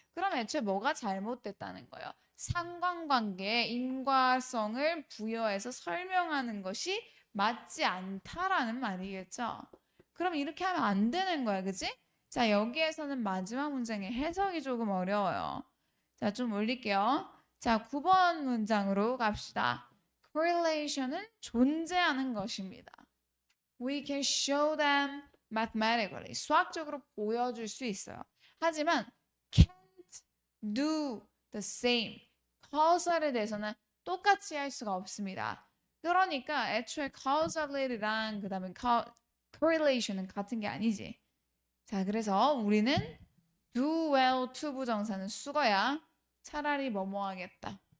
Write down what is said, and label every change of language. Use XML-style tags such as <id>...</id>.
<ko>그럼 애초에 뭐가 잘못됐다는 거예요? 상관관계에 인과성을 부여해서 설명하는 것이 맞지 않다라는 말이겠죠. 그럼 이렇게 하면 안 되는 거야, 그지? 자, 여기에서는 마지막 문장의 해석이 조금 어려워요. 자, 좀 올릴게요. 자, 9번 문장으로 갑시다. correlation은 존재하는 것입니다.</ko> <en>We can show them mathematically.</en> <ko>수학적으로 보여줄 수 있어요. 하지만</ko> <en>can't do the same.</en> <ko>causal에 대해서는 똑같이 할 수가 없습니다. 그러니까 애초에 causality랑 그 다음에 correlation은 같은 게 아니지. 자, 그래서 우리는 do well to 부정사는 수거야. 차라리 뭐뭐 하겠다.</ko>